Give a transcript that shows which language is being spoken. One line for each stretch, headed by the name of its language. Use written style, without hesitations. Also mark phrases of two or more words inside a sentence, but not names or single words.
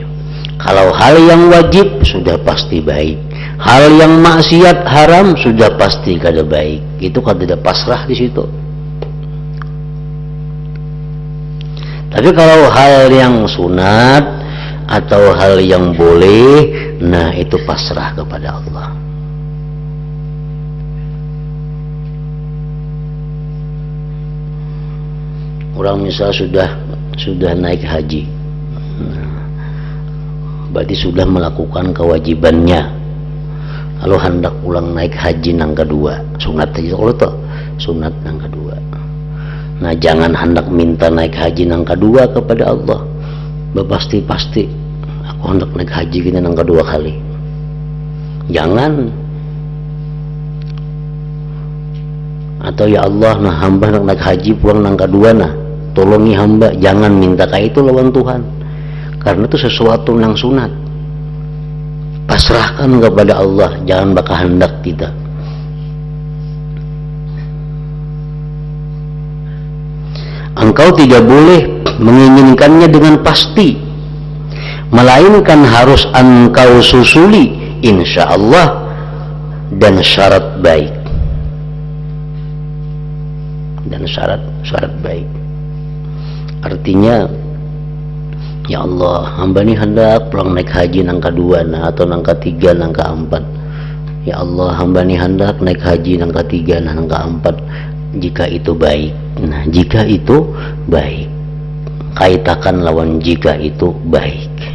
Indonesian: Kalau hal yang wajib sudah pasti baik, hal yang maksiat haram sudah pasti kada baik. Itu kada ada pasrah di situ. Tapi kalau hal yang sunat atau hal yang boleh, nah itu pasrah kepada Allah.
Banjar: Orang misal sudah naik haji, berarti sudah melakukan kewajibannya, lalu hendak pulang naik haji nang kedua, sunat aja kalau toh sunat nang kedua. Nah jangan hendak minta naik haji nang kedua kepada Allah, pasti aku hendak naik haji kita nang kedua kali.
Indonesian: Jangan.
Banjar: Atau ya Allah, nah hamba hendak naik haji pulang nang kedua, nah tolongi hamba.
Indonesian: Jangan minta kayak itu lawan Tuhan, karena itu sesuatu yang sunat. Pasrahkan kepada Allah, jangan bakal hendak kita. Engkau tidak boleh menginginkannya dengan pasti, melainkan harus engkau susuli
Arabic: إن شاء الله
Indonesian: dan syarat baik, dan syarat baik. Artinya, ya Allah,
Banjar: hamba ini hendak pulang naik haji nang kedua nah, atau nang ketiga nang keempat. Ya Allah, hamba ini hendak naik haji nang ketiga nang keempat. Jika itu baik, nah jika itu baik, kaitakan lawan jika itu baik.